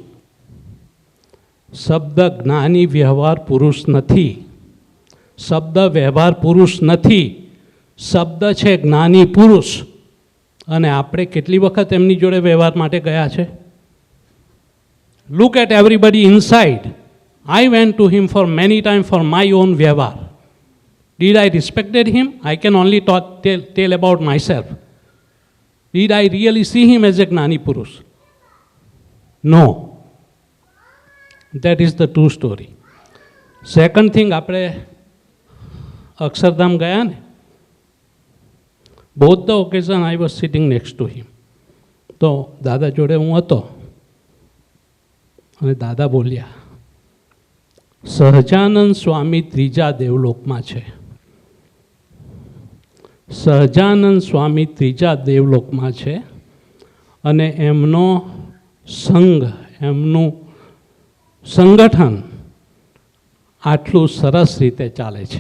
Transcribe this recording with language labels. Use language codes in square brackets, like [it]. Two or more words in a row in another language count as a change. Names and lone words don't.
[gu] શબ્દ જ્ઞાની વ્યવહાર પુરુષ નથી. શબ્દ વ્યવહાર પુરુષ નથી. શબ્દ છે જ્ઞાની પુરુષ. અને આપણે કેટલી વખત એમની જોડે વ્યવહાર માટે ગયા છે? [en] look at everybody inside. I went to him for many times for my own વ્યવહાર. Did I respected him? I can only tell about myself. Did I really see him as a Gnani Purush? No. That is the true story. Second thing, [gu] આપણે અક્ષરધામ ગયા ને, [en] both the occasion I was sitting next to him. [gu] તો દાદા જોડે હું હતો અને દાદા બોલ્યા, સહજાનંદ સ્વામી ત્રીજા દેવલોકમાં છે. સહજાનંદ સ્વામી ત્રીજા દેવલોકમાં છે અને એમનો સંઘ, એમનું સંગઠન આટલું સરસ રીતે ચાલે છે.